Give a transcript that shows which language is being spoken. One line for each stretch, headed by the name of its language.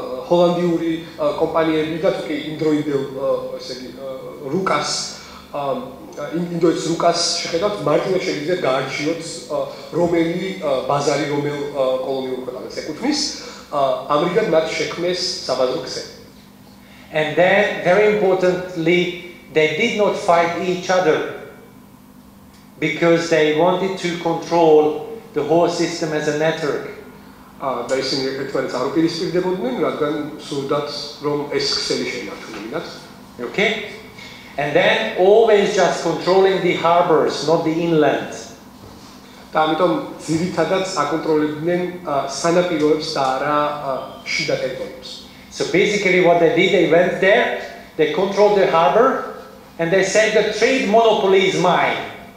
Georgian: ჰოლანდიური კომპანიები და თუკი იმდროინდელ ესე იგი რუკას ინდოეთის რუკას შეხედავთ, მარტივად შეგიძლიათ გაარჩიოთ რომელი ბაზარი რომელ კოლონიურ ქვეყანას ეკუთვნის, ამრიგად მათ შექმნეს საბაზრო ქსელი.
English: And then, very importantly, they did not fight each other because they wanted to control the whole system as a network.
Georgian: და ისინი ერთმანეთს არ უპირისპირდებოდნენ, რადგან სურდათ რომ ეს ქსელი შეინარჩუნებინათ.
English: Okay? And then always just controlling the harbors, not the inland.
Georgian: და ამიტომ ძირითადად აკონტროლებდნენ სანაპიროებს და არა შიდა ტერიტორიებს.
English: So basically what they did, they went there, they controlled the harbor, and they said the trade monopoly is mine.